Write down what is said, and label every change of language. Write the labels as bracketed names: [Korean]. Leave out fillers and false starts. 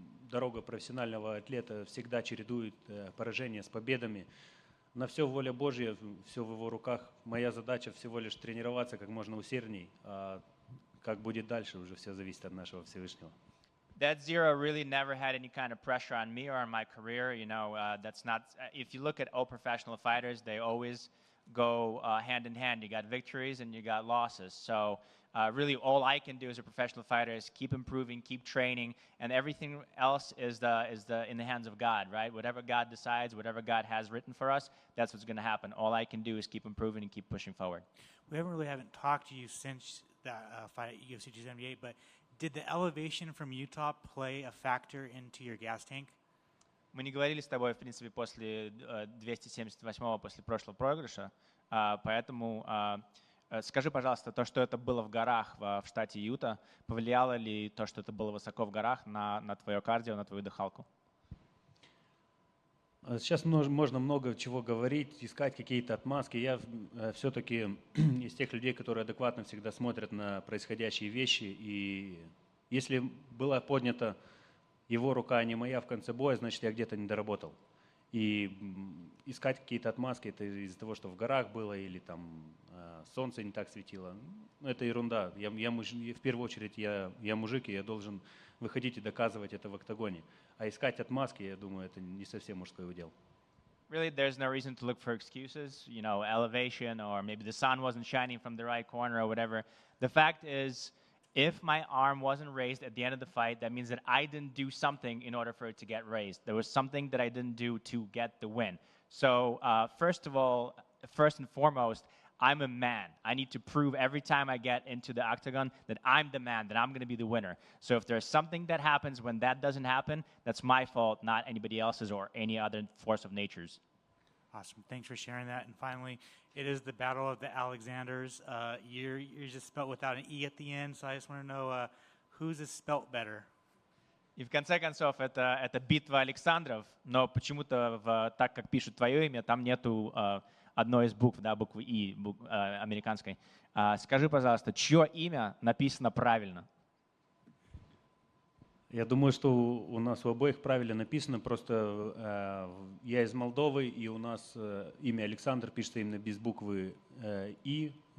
[Russian] Дорога профессионального атлета всегда чередует поражения с победами. На все воля Божья, все в его руках. Моя задача всего лишь тренироваться как можно усердней. А как будет дальше, уже все зависит от нашего Всевышнего. [English] That zero really never had any kind of pressure on me or on my career. You know, that's not. If you look at all professional fighters, they always go hand in hand. You got victories and you got losses. So really, all I can do as a professional fighter is keep improving, keep training, and everything else is in the hands of God, right? Whatever God decides, whatever God has written for us, that's what's going to happen. All I can do is keep improving and keep pushing forward. We haven't talked to you since that fight at UFC 278, but did the elevation from Utah play a factor into your gas tank? [Russian] Мы не говорили с тобой, в принципе, после 278-го, после прошлого проигрыша, поэтому скажи, пожалуйста, то, что это было в горах в штате Юта, повлияло ли то, что это было высоко в горах, на твое кардио, на твою дыхалку? Сейчас можно много чего говорить, искать какие-то отмазки. Я все-таки из тех людей, которые адекватно всегда смотрят на происходящие вещи. И если была поднята его рука, а не моя в конце боя, значит, я где-то не доработал. И искать какие-то отмазки, это из-за того, что в горах было или там солнце не так светило. Это ерунда. В первую очередь я мужик, и я должен выходить и доказывать это в октагоне. А искать отмазки, я думаю, это не совсем мужской удел. [English] Really, there's no reason to look for excuses, you know, elevation, or maybe the sun wasn't shining from the right corner or whatever. The fact is, if my arm wasn't raised at the end of the fight, that means that I didn't do something in order for it to get raised. There was something that I didn't do to get the win. So first and foremost, I'm a man. I need to prove every time I get into the octagon that I'm the man, that I'm going to be the winner. So if there's something that happens when that doesn't happen, that's my fault, not anybody else's or any other force of nature's. Awesome. Thanks for sharing that. And finally, it is the battle of the Alexanders. You're just spelled without an E at the end, so I just want to know whose is spelt better. [Russian] И в конце концов, это битва Александров, но почему-то, так как пишут твое имя, там нету одной из букв, да, буквы И, американской. Скажи, пожалуйста, чье имя написано правильно? Я думаю, что у нас у обоих правильно написано, просто я из Молдовы, и у нас имя Александр пишется именно без буквы «и».